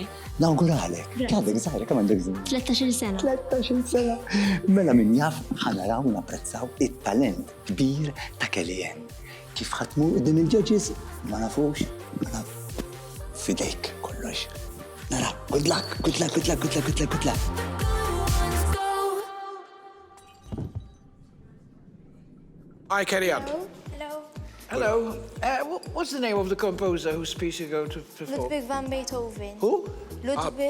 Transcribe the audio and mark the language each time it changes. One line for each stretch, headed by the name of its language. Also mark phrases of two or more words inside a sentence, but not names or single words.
Maltese: Nawguralek. Għadek żgħira kemm għandek żmien? 13 sena. 13 sena. Mela min jaf ħanaraw u napprezzaw it-talent kbir ta' Kellien. Kif ħatmu qudiem il-judges ma nafux, ma naf. Fidejk kollox. Nara,
English: good luck, good luck, good luck, good luck, good luck, good luck. Hi, Kellien. Hello. What's the name of the composer whose piece you're going to perform? Ludwig van Beethoven. Who? Ludwig.